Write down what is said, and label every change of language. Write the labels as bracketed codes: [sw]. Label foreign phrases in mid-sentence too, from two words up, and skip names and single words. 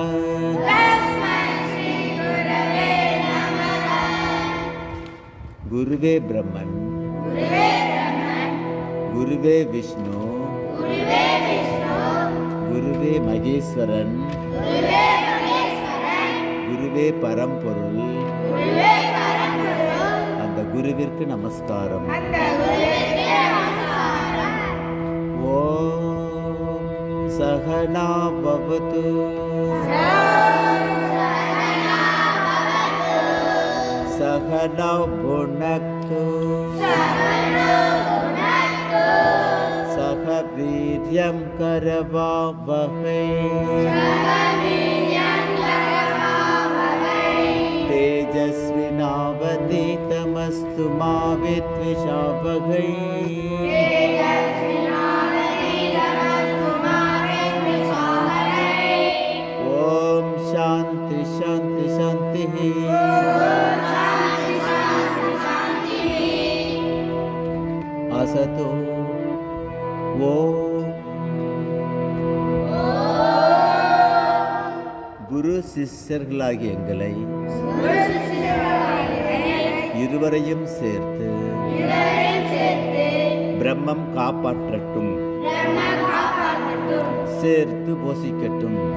[sa] गुरुवे ब्रह्मन् गुरुवे विष्णु गुरुवे महेश्वरन गुरुवे परம்பொருள் [ta] அந்த குருவிற்கு நமஸ்காரம். [sa] ओम् सहना भवतु सहना भुनक्तु सह वीर्यं करवावहै तेजस्विनावधीतमस्तु मा विद्विषावहै। ओम शांति शांति शांति। असतो ओम [ta] குரு சிஷ்யர்களாகிய எங்களை இருவரையும் சேர்த்து பிரம்மம் காப்பாற்றட்டும், சேர்த்து போஷிக்கட்டும்.